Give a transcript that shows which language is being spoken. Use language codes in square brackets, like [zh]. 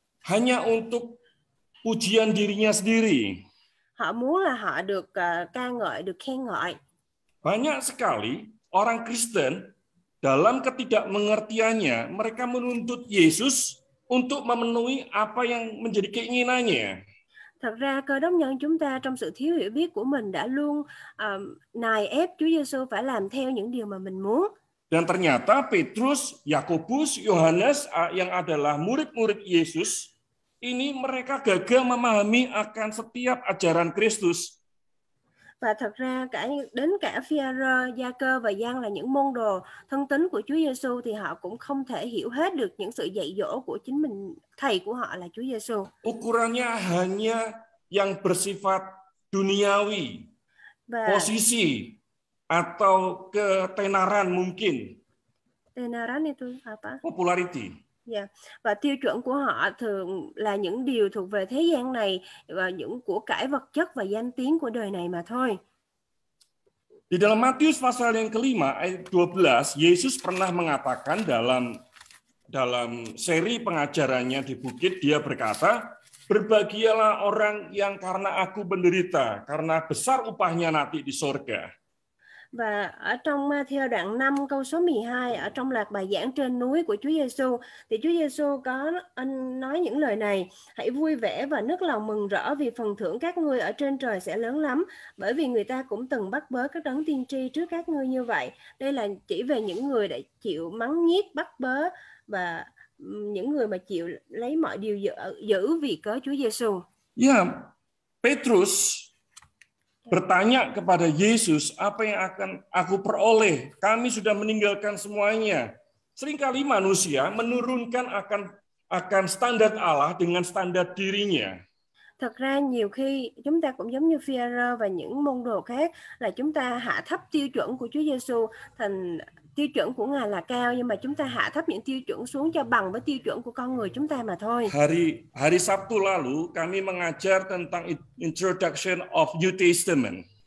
[id] Hanya untuk pujian dirinya sendiri. [vi] Họ muốn là họ được ca ngợi, được khen ngợi. [id] Banyak sekali orang Kristen dalam ketidakmengertiannya, mereka menuntut Yesus untuk memenuhi apa yang menjadi keinginannya. [vi] Thật ra Cơ đốc nhân chúng ta trong sự thiếu hiểu biết của mình đã luôn nài ép Chúa Giêsu phải làm theo những điều mà mình muốn. [id] Dan ternyata Petrus, Yakobus, Yohanes yang adalah murid-murid Yesus, ini mereka gagal memahami akan setiap ajaran Kristus. [vi] Và thật ra đến cả Phi-a-rơ, Gia-cơ và Giăng là những môn đồ thân tín của Chúa Giêsu thì họ cũng không thể hiểu hết được những sự dạy dỗ của chính mình, thầy của họ là Chúa Giêsu. [id] Ukurannya hanya yang bersifat duniawi, posisi atau ketenaran mungkin. Tenaran itu apa? [en] Popularity. Yeah. [vi] Và tiêu chuẩn của họ thường là những điều thuộc về thế gian này và những của cải vật chất và danh tiếng của đời này mà thôi. [id] Di dalam Matius pasal yang kelima ayat 12, Yesus pernah mengatakan dalam seri pengajarannya di bukit, dia berkata, berbahagialah orang yang karena aku menderita, karena besar upahnya nanti di sorga. [vi] Và ở trong Ma-thi-ơ đoạn 5 câu số 12 ở trong loạt bài giảng trên núi của Chúa Giêsu thì Chúa Giêsu có nói những lời này: hãy vui vẻ và nức lòng mừng rỡ vì phần thưởng các ngươi ở trên trời sẽ lớn lắm, bởi vì người ta cũng từng bắt bớ các đấng tiên tri trước các ngươi như vậy. Đây là chỉ về những người đã chịu mắng nhiếc, bắt bớ và những người mà chịu lấy mọi điều giữ vì cớ Chúa Giêsu. [id] Ya, Petrus bertanya kepada Yesus, apa yang akan aku peroleh? Kami sudah meninggalkan semuanya. Seringkali manusia menurunkan akan standar Allah dengan standar dirinya. [vi] Thật ra nhiều khi chúng ta cũng giống như Phi-a-rơ và những môn đồ khác là chúng ta hạ thấp tiêu chuẩn của Chúa Giêsu thành tiêu chuẩn của Ngài là cao, nhưng mà chúng ta hạ thấp những tiêu chuẩn xuống cho bằng với tiêu chuẩn của con người chúng ta mà thôi. [id] Hari Sabtu lalu kami mengajar tentang Introduction of New Testament.